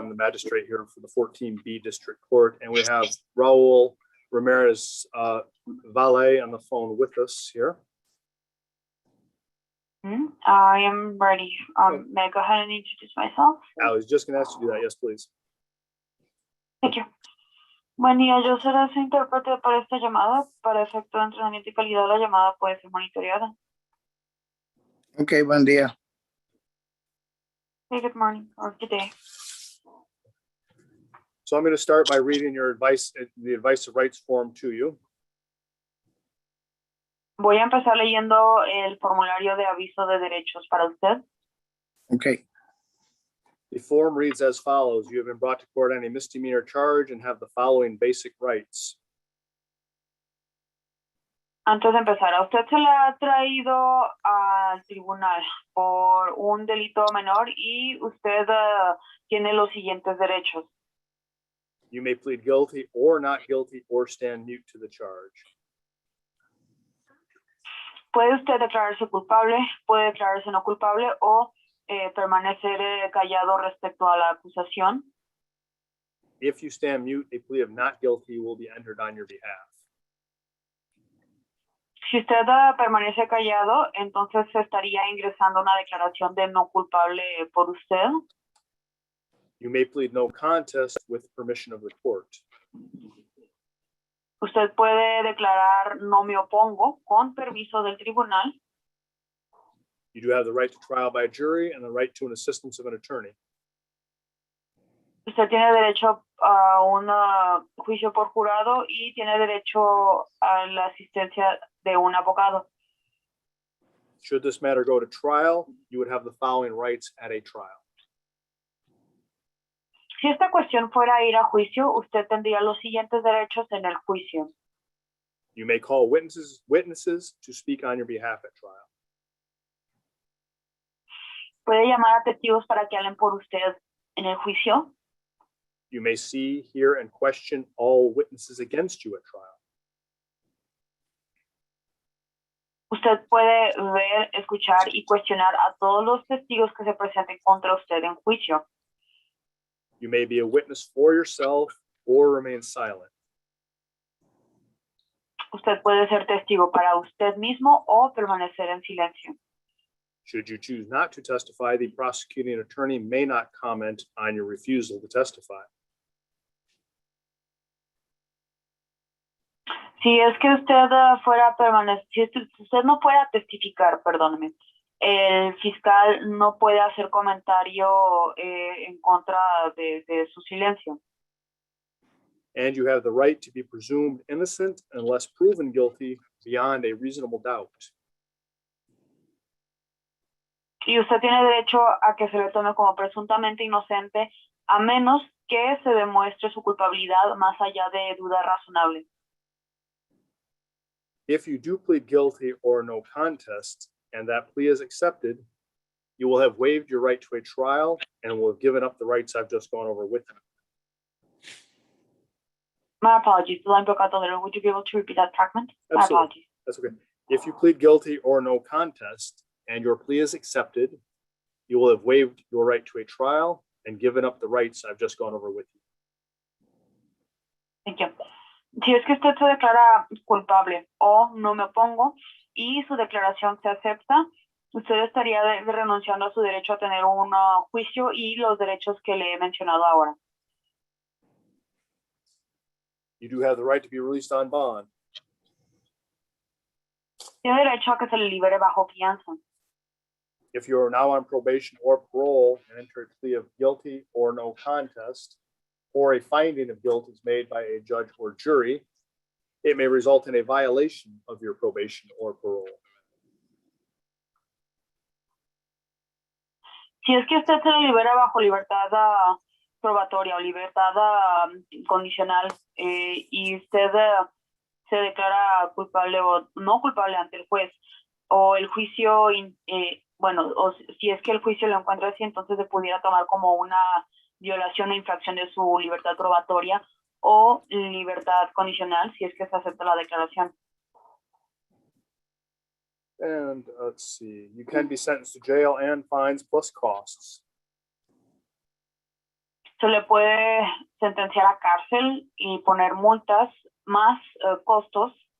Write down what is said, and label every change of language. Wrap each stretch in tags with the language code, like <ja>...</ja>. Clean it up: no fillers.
<en>I'm the magistrate here for the 14B District Court, and we have Raul Ramirez Valle on the phone with us here. I am ready. May I go ahead and introduce myself? I was just going to ask you to do that. Yes, please. Thank you.</en> <es>Buen día, yo seré su intérprete para esta llamada. Para efecto de entrenamiento y calidad, la llamada puede ser monitoreada. Okay, buen día.</es> <en>Hey, good morning or good day. So I'm going to start by reading your advice, the advice of rights form to you.</en> <es>Voy a empezar leyendo el formulario de aviso de derechos para usted.</es> <en>Okay. The form reads as follows. You have been brought to court on a misdemeanor charge and have the following basic rights.</en> <es>Antes de empezar, a usted se le ha traído al tribunal por un delito menor y usted tiene los siguientes derechos.</es> <en>You may plead guilty or not guilty or stand mute to the charge.</en> <es>Puede usted declararse culpable, puede declararse no culpable o permanecer callado respecto a la acusación.</es> <en>If you stand mute, a plea of not guilty will be entered on your behalf.</en> <es>Si usted permanece callado, entonces se estaría ingresando una declaración de no culpable por usted.</es> <en>You may plead no contest with permission of the court.</en> <es>Usted puede declarar no me opongo con permiso del tribunal.</es> <en>You do have the right to trial by jury and the right to an assistance of an attorney.</en> <es>Usted tiene derecho a un juicio por jurado y tiene derecho a la asistencia de un abogado.</es> <en>Should this matter go to trial, you would have the following rights at a trial.</en> <es>Si esta cuestión fuera a ir a juicio, usted tendría los siguientes derechos en el juicio.</es> <en>You may call witnesses to speak on your behalf at trial.</en> <es>Puede llamar a testigos para que hablen por usted en el juicio.</es> <en>You may see, hear, and question all witnesses against you at trial.</en> <es>Usted puede ver, escuchar y cuestionar a todos los testigos que se presenten contra usted en juicio.</es> <en>You may be a witness for yourself or remain silent.</en> <es>Usted puede ser testigo para usted mismo o permanecer en silencio.</es> <en>Should you choose not to testify, the prosecuting attorney may not comment on your refusal to testify.</en> <es>Si es que usted fuera permanecer, si usted no fuera testificar, perdóneme, el fiscal no puede hacer comentario en contra de su silencio.</es> <en>And you have the right to be presumed innocent unless proven guilty beyond a reasonable doubt.</en> <es>Y usted tiene derecho a que se le tome como presuntamente inocente a menos que se demuestre su culpabilidad más allá de duda razonable.</es> <en>If you do plead guilty or no contest, and that plea is accepted, you will have waived your right to a trial and will have given up the rights I've just gone over with you. My apologies. The line broke out a little. Would you be able to repeat that fragment? My Absolutely. apologies. That's okay. If you plead guilty or no contest, and your plea is accepted, you will have waived your right to a trial and given up the rights I've just gone over with you. Thank you.</en> <es>Si es que usted se declara culpable o no me opongo y su declaración se acepta, usted estaría renunciando a su derecho a tener un juicio y los derechos que le he mencionado ahora.</es> <en>You do have the right to be released on bond.</en> <es>Tiene derecho a que se le libere bajo fianza.</es> <en>If you are now on probation or parole and enter a plea of guilty or no contest, or a finding of guilt is made by a judge or jury, it may result in a violation of your probation or parole.</en> <es>Si es que usted se le libera bajo libertad probatoria o libertad condicional y usted se declara culpable o no culpable ante el juez o el juicio, bueno, o si es que el juicio lo encuentra así, entonces se pudiera tomar como una violación o infracción de su libertad probatoria o libertad condicional si es que se acepta la declaración.</es> <en>And let's see, you can be sentenced to jail and fines plus costs.</en> <es>Se le puede sentenciar a cárcel y poner multas más costos.</es>